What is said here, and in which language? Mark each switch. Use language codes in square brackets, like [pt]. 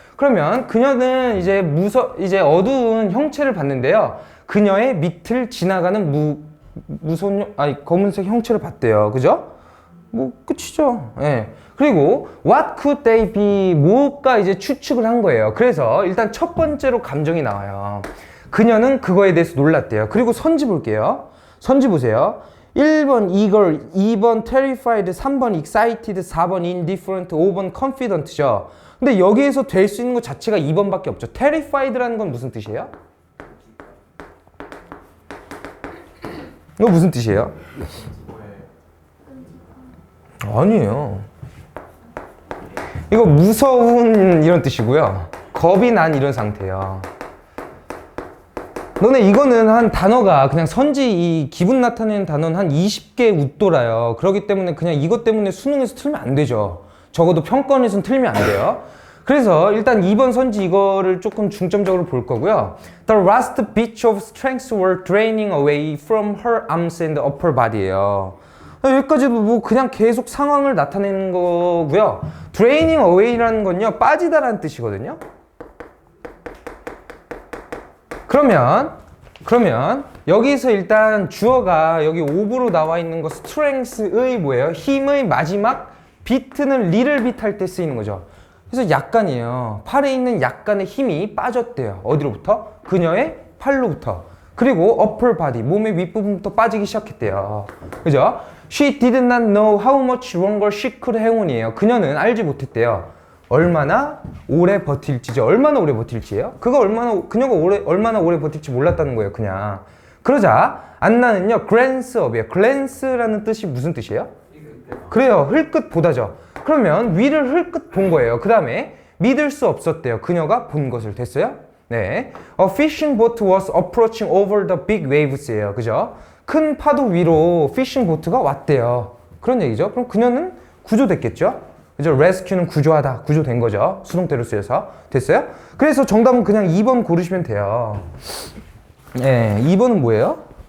[ko] 그러면 그녀는 이제 어두운 형체를 봤는데요. 그녀의 밑을 지나가는 검은색 형체를 봤대요. 그죠? 뭐 끝이죠. 예. [en] 그리고 what could they be? [ko] 뭐가 이제 추측을 한 거예요. 그래서 일단 첫 번째로 감정이 나와요. 그녀는 그거에 대해서 놀랐대요. 그리고 선지 볼게요. 선지 보세요. [en] 1번 eager, 2번 terrified, 3번 excited, 4번 indifferent, 5번 confident죠. [ko] 근데 여기에서 될 수 있는 것 자체가 2번밖에 없죠. terrified라는 건 무슨 뜻이에요? 이거 무슨 뜻이에요? 아니에요. 이거 무서운 이런 뜻이고요. 겁이 난 이런 상태예요. 너네 이거는 한 단어가 그냥 선지 이 기분 나타내는 단어는 한 20개 웃돌아요. 그렇기 때문에 그냥 이것 때문에 수능에서 틀면 안 되죠. 적어도 평가원에서는 틀면 안 돼요. 그래서 일단 2번 선지 이거를 조금 중점적으로 볼 거고요. [en] The last bits of strength were draining away from her arms and upper body예요. [ko] 여기까지도 뭐 그냥 계속 상황을 나타내는 거고요. draining away라는 건요, 빠지다라는 뜻이거든요. 그러면 여기서 일단 주어가 여기 of로 나와 있는 거 strength의 뭐예요? 힘의 마지막 bit는 little bit 할 때 쓰이는 거죠. 그래서 약간이에요. 팔에 있는 약간의 힘이 빠졌대요. 어디로부터? 그녀의 팔로부터. 그리고 upper body, 몸의 윗부분부터 빠지기 시작했대요. 그죠? [en] She did not know how much longer she could hang on이에요. [ko] 그녀는 알지 못했대요. 얼마나 오래 버틸지죠. 얼마나 오래 버틸지예요? 그녀가 얼마나 오래 버틸지 몰랐다는 거예요, 그냥. 그러자 안나는요, glance up이에요. glance라는 뜻이 무슨 뜻이에요? 그래요. 흘끗보다죠. 그러면 위를 흘끗 본 거예요. 그 다음에 믿을 수 없었대요. 그녀가 본 것을. 됐어요? 네. [en] A fishing boat was approaching over the big waves예요. [ko] 그죠? 큰 파도 위로 피싱 보트가 왔대요. 그런 얘기죠. 그럼 그녀는 구조됐겠죠? 그죠? rescue는 구조하다. 구조된 거죠. 수동태로 쓰여서. 됐어요? 그래서 정답은 그냥 2번 고르시면 돼요. 네. 2번은 뭐예요?